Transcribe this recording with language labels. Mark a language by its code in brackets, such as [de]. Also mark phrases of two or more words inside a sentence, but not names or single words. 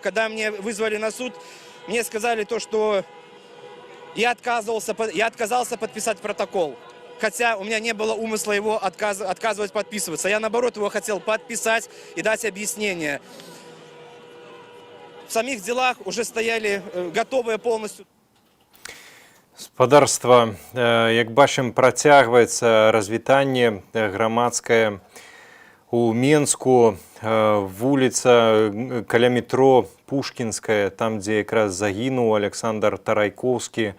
[ru] Когда мне вызвали на суд, мне сказали то, что я отказался подписать протокол. Хотя у меня не было умысла его отказывать подписываться. Я, наоборот, его хотел подписать и дать объяснение. В самих делах уже стояли готовые полностью. [be] Спадарства, як бачым, працягваецца развітанне грамадскае у Менску, вуліца каля метро Пушкінская, там, дзе якраз загінуў Александр Тарайкоўскі.